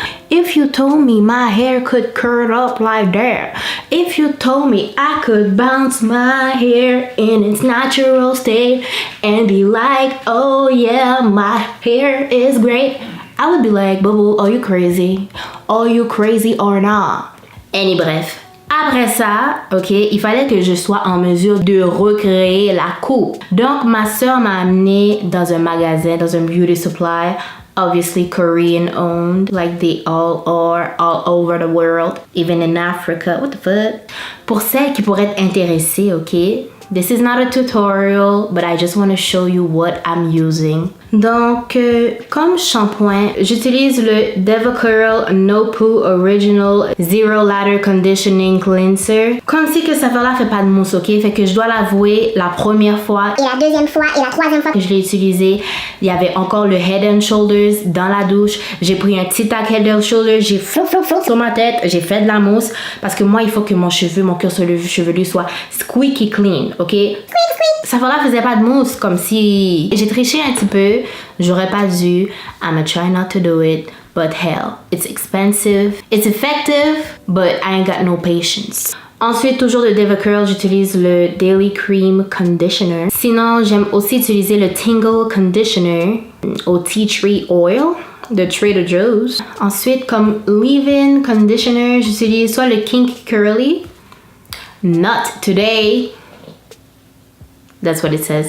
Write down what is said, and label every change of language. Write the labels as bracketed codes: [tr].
[en] If you told me my hair could curl up like that, if you told me I could bounce my hair in its natural state and be like, oh yeah, my hair is great, I would be like, Bobo, are you crazy? Are you crazy or not? Bref. [fr] Après ça, ok, il fallait que je sois en mesure de recréer la coupe. Donc, ma soeur m'a amenée dans un [en] magasin, dans un beauty supply, obviously Korean owned, like they all are all over the world, even in Africa. What the fuck? [fr] Pour celles qui pourraient être intéressées, ok, [en] this is not a tutorial, but I just want to show you what I'm using. [fr] Donc, comme shampoing, j'utilise le DevaCurl No Poo Original Zero Ladder Conditioning Cleanser. Comme si que cette affaire-là fait pas de mousse, ok? Fait que je dois l'avouer, la première fois Et la deuxième fois et la troisième fois que je l'ai utilisé, il y avait encore le Head and Shoulders dans la douche. J'ai pris un petit tac Head and Shoulders, j'ai flou sur ma tête, j'ai fait de la mousse parce que moi, il faut que mon cuir chevelu soit [en] squeaky clean, [fr] ok? Ça faisait pas de mousse, comme si j'ai triché un petit peu. J'aurais pas dû. [en] I'ma try not to do it, but hell, it's expensive. It's effective, but I ain't got no patience. [fr] Ensuite, toujours de Deva Curl, j'utilise le Daily Cream Conditioner. Sinon, j'aime aussi utiliser le Tingle Conditioner au Tea Tree Oil de Trader Joe's. Ensuite, comme leave-in conditioner, j'utilise soit le Kink Curly. [en] Not today. That's what it says.